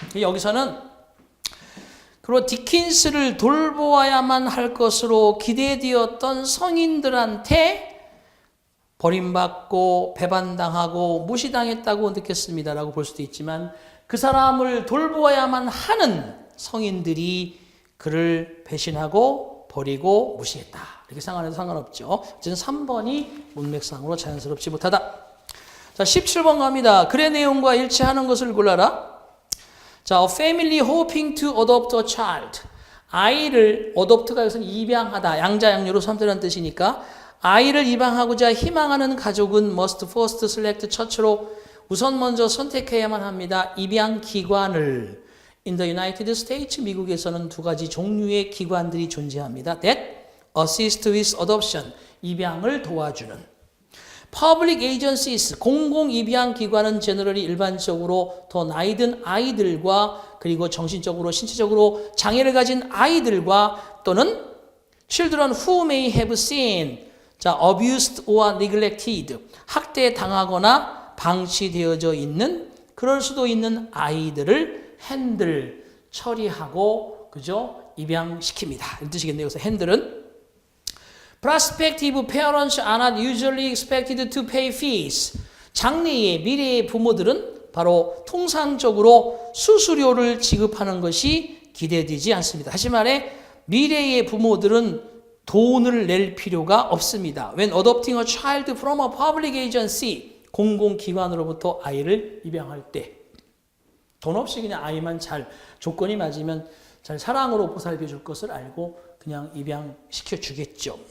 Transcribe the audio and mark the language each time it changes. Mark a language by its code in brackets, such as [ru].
[ko] 여기서는 그리고 디킨스를 돌보아야만 할 것으로 기대되었던 성인들한테 버림받고 배반당하고 무시당했다고 느꼈습니다라고 볼 수도 있지만 그 사람을 돌보아야만 하는 성인들이 그를 배신하고 버리고 무시했다. 이렇게 생각해도 상관없죠. 어쨌든 3번이 문맥상으로 자연스럽지 못하다. 자, 17번 갑니다. 글의 내용과 일치하는 것을 골라라. [en] 자, a family hoping to adopt a child. [ko] 아이를, adopt가 여기서는 입양하다, 양자 양유로 삼자라는 뜻이니까 아이를 입양하고자 희망하는 가족은 [en] must first select [ko] church로 우선 먼저 선택해야만 합니다. 입양 기관을. [en] In the United States, [ko] 미국에서는 2가지 종류의 기관들이 존재합니다. [en] That assist with adoption, [ko] 입양을 도와주는. [en] Public agencies, [ko] 공공 입양 기관은 generally 일반적으로 더 나이 든 아이들과 그리고 정신적으로 신체적으로 장애를 가진 아이들과 또는 [en] children who may have seen, [ko] 자, [en] abused or neglected, [ko] 학대당하거나 방치되어져 있는 그럴 수도 있는 아이들을 핸들, 처리하고, 그죠? 입양시킵니다. 이런 뜻이겠네요. 그래서 핸들은 [en] prospective parents are not usually expected to pay fees. [ko] 장래의 미래의 부모들은 바로 통상적으로 수수료를 지급하는 것이 기대되지 않습니다. 다시 말해 미래의 부모들은 돈을 낼 필요가 없습니다. [en] When adopting a child from a public agency, [ko] 공공기관으로부터 아이를 입양할 때 돈 없이 그냥 아이만 잘 조건이 맞으면 잘 사랑으로 보살펴 줄 것을 알고 그냥 입양시켜 주겠죠.